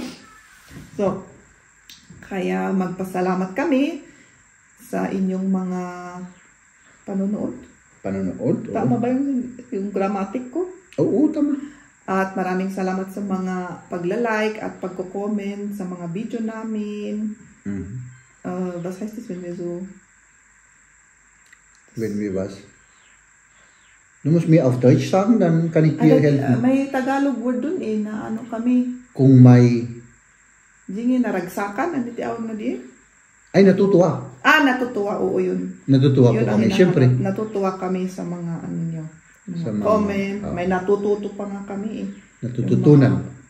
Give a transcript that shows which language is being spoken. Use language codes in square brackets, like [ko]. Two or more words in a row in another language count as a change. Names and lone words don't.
[tl] So, kaya magpasalamat kami sa inyong mga panonood. Panonood? Tama ba yung grammatic ko? Oo, tama. At maraming salamat sa mga pagla-like at pagko-comment sa mga video namin. [de] Was heißt das, wenn wir so... Wenn wir was? Du musst mir auf Deutsch sagen, dann kann ich dir helfen. [tl] May Tagalog word dun eh, na ano kami. Kung may... [ilo] Dingi, naragsakan, ano tiyawag na di? [tl] Ay, natutuwa. Natutuwa, oo yun. Natutuwa po kami, siyempre. Natutuwa kami sa mga ano nyo. Sa mga comment, may natututo pa nga kami eh.